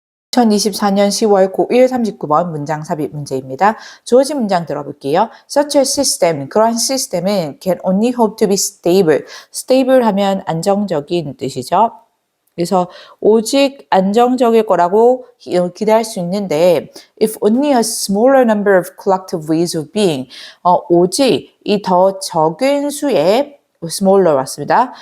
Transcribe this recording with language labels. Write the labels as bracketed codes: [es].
[ko] 2024년 10월 고1 39번 문장 삽입 문제입니다. 주어진 문장 들어볼게요. [en] Such a system, [ko] 그러한 시스템은 [en] can only hope to be stable. [ko] stable 하면 안정적인 뜻이죠. 그래서 오직 안정적일 거라고 기대할 수 있는데 [en] if only a smaller number of collective ways of being, [ko] 오직 이 더 적은 수의 smaller 왔습니다.